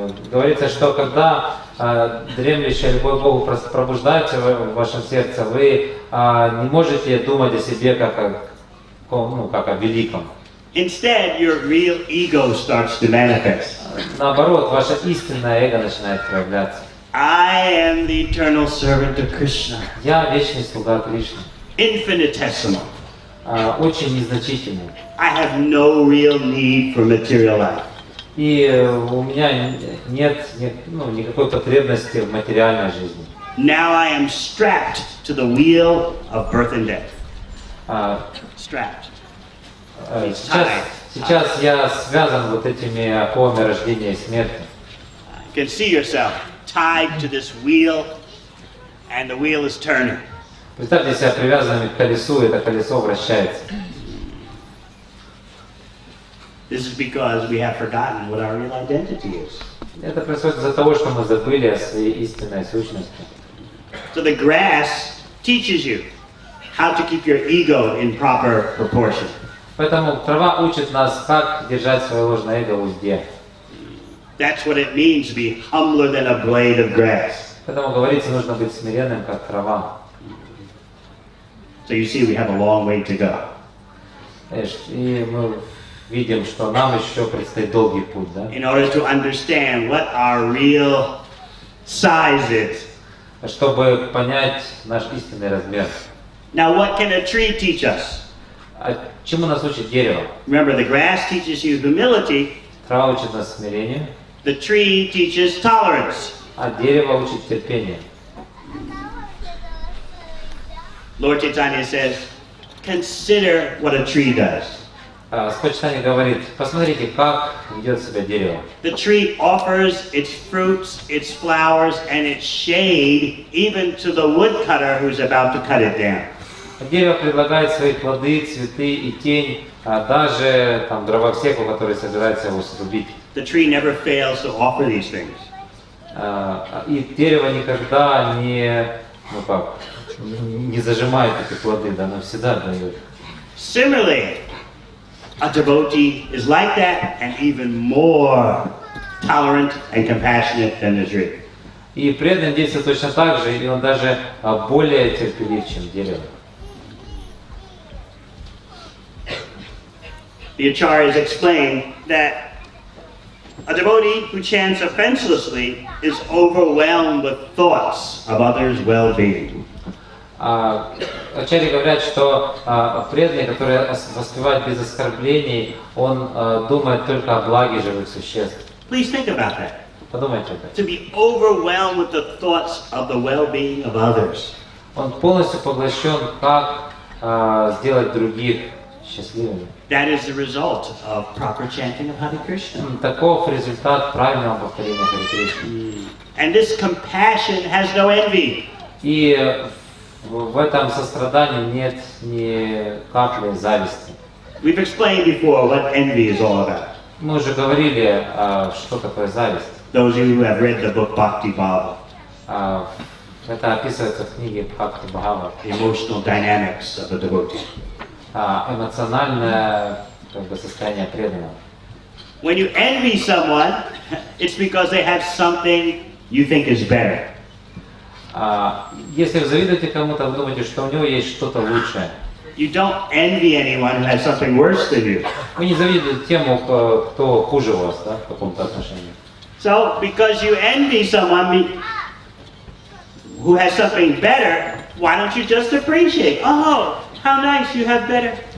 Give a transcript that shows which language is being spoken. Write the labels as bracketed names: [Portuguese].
[Russian] Говорится, что когда дремлющая любовь к Богу пробуждается в вашем сердце, вы не можете думать о себе как о великом. [English] Instead, your real ego starts to manifest. [Russian] Наоборот, ваше истинное эго начинает проявляться. [English] I am the eternal servant of Krishna. [Russian] Я вечный слуга Кришны. [English] Infinitesimal. [Russian] Очень незначительный. [English] I have no real need for material life. [Russian] И у меня нет никакой потребности в материальной жизни. [English] Now I am strapped to the wheel of birth and death. Strapped. [Russian] Сейчас я связан вот этими оковами рождения и смерти. [English] You can see yourself tied to this wheel, and the wheel is turning. [Russian] Представьте себя привязанными к колесу, и это колесо вращается. [English] This is because we have forgotten what our real identity is. [Russian] Это происходит из-за того, что мы забыли о своей истинной сущности. [English] So the grass teaches you how to keep your ego in proper proportion. [Russian] Поэтому трава учит нас, как держать свое ложное эго в узде. [English] That's what it means to be humbler than a blade of grass. [Russian] Поэтому говорится, нужно быть смиренным, как трава. [English] So you see, we have a long way to go. [Russian] И мы видим, что нам еще предстоит долгий путь, да? [English] In order to understand what our real size is. [Russian] Чтобы понять наш истинный размер. [English] Now, what can a tree teach us? [Russian] Чему нас учит дерево? [English] Remember, the grass teaches you humility. [Russian] Трава учит нас смирению. [English] The tree teaches tolerance. [Russian] А дерево учит терпению. [English] Lord Chaitanya says, consider what a tree does. [Russian] Господь Чайтанья говорит, посмотрите, как ведет себя дерево. [English] The tree offers its fruits, its flowers, and its shade even to the woodcutter who's about to cut it down. [Russian] Дерево предлагает свои плоды, цветы и тень, даже дровосеку, который собирается его срубить. [English] The tree never fails to offer these things. [Russian] И дерево никогда не зажимает эти плоды, да, оно всегда дает. [English] Similarly, a devotee is like that and even more tolerant and compassionate than the tree. [Russian] И преданный действует точно так же, и он даже более терпелив, чем дерево. [English] The acharyas explain that a devotee who chants offenselessly is overwhelmed with thoughts of others' well-being. [Russian] Ачарьи говорят, что преданный, который воспевает без оскорблений, он думает только о благе живых существ. [English] Please think about that. [Russian] Подумайте об этом. [English] To be overwhelmed with the thoughts of the well-being of others. [Russian] Он полностью поглощен, как сделать других счастливыми. [English] That is the result of proper chanting of Hare Krishna. [Russian] Таков результат правильного повторения Харе Кришны. [English] And this compassion has no envy. [Russian] И в этом сострадании нет ни капли зависти. [English] We've explained before what envy is all about. [Russian] Мы уже говорили, что такое зависть. [English] Those of you who have read the book Bhaktivеданты, [Russian] Это описывается в книге Бхактиведанты, [English] emotional dynamics of a devotee. [Russian] Эмоциональное состояние преданного. [English] When you envy someone, it's because they have something you think is better. [Russian] Если вы завидуете кому-то, вы думаете, что у него есть что-то лучшее. [English] You don't envy anyone who has something worse than you. [Russian] Вы не завидуете тему, кто хуже вас, да, в каком-то отношении. [English] So, because you envy someone who has something better, why don't you just appreciate? Oh, how nice, you have better.